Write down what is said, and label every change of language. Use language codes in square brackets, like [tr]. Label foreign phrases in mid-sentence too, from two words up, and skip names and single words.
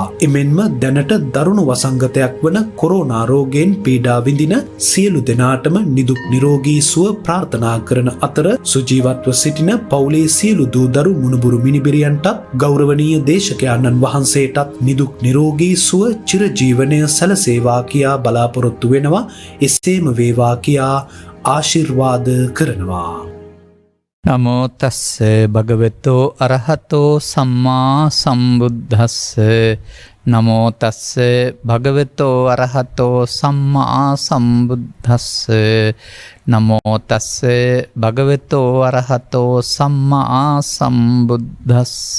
[si] එමෙන්ම දැනට දරුණු වසංගතයක් වන කොරෝනා රෝගයෙන් පීඩා විඳින සියලු දෙනාටම නිදුක් නිරෝගී සුව ප්‍රාර්ථනා කරන අතර සුජීවත්ව සිටින පවුලේ සියලු දූ දරු මුණුබුරු මිනිබිරියන්ටත් ගෞරවනීය දේශකයන්න් වහන්සේටත් නිදුක් නිරෝගී සුව චිරජීවනය සැලසේවා කියා බලාපොරොත්තු වෙනවා. එසේම වේවා කියා ආශිර්වාද කරනවා. [pi] නමෝ තස්ස භගවතෝ අරහතෝ සම්මා සම්බුද්දස්ස නමෝ තස්ස භගවතෝ අරහතෝ සම්මා සම්බුද්දස්ස නමෝ තස්ස භගවතෝ අරහතෝ සම්මා සම්බුද්දස්ස